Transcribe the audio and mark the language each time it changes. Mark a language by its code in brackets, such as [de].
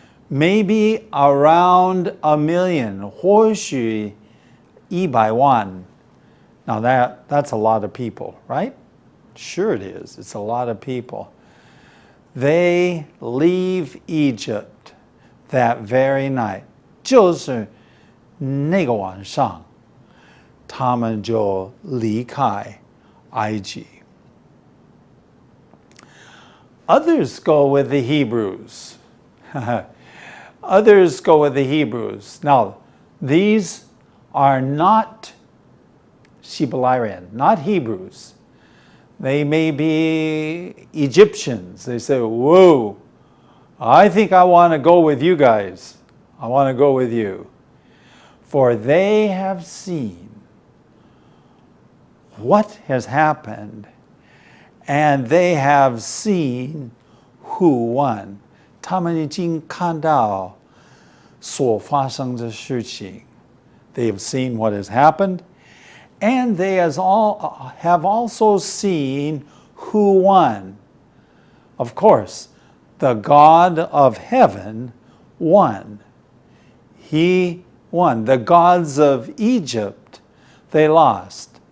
[en] Maybe around 1 million, [zh] 或许100万. [en] Now that's a lot of people, right? Sure it is. It's a lot of people. They leave Egypt that very night. [zh] 就是那个晚上，他们就离开埃及. [en] Others go with the Hebrews. Others go with the Hebrews. Now, these are not Shibbolarian, not Hebrews. They may be Egyptians. They say, whoa, I think I want to go with you guys. I want to go with you. For they have seen what has happened, and they have seen who won. [zh] 他们已经看到所发生的事情. [en] They have seen what has happened, and they have also seen who won. Of course, the God of heaven won. He won. The gods of Egypt, they lost.